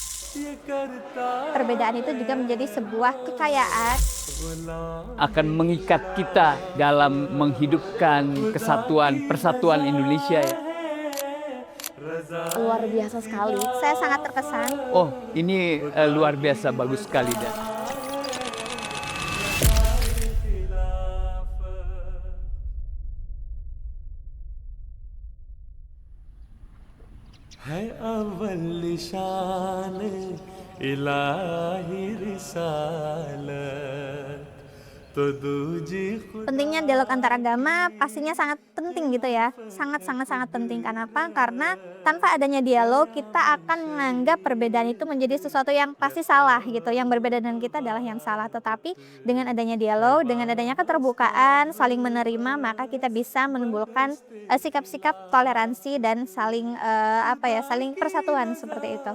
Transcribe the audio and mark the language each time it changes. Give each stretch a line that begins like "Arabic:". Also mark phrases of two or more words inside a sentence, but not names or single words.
Indonesian: Perbedaan itu juga menjadi sebuah kekayaan. Akan mengikat kita dalam menghidupkan kesatuan persatuan Indonesia ya. Luar biasa sekali. Saya sangat terkesan. Oh, ini luar biasa bagus sekali dan
Hindi: है अव्वल निशान इलाही रिसालत तो दूजी
Indonesian: Pentingnya dialog antar agama pastinya sangat penting gitu ya. Sangat penting. Kenapa? Karena tanpa adanya dialog kita akan menganggap perbedaan itu menjadi sesuatu yang pasti salah gitu. Yang berbeda dengan kita adalah yang salah. Tetapi dengan adanya dialog, dengan adanya keterbukaan, saling menerima, maka kita bisa menimbulkan sikap-sikap toleransi dan saling saling persatuan seperti itu.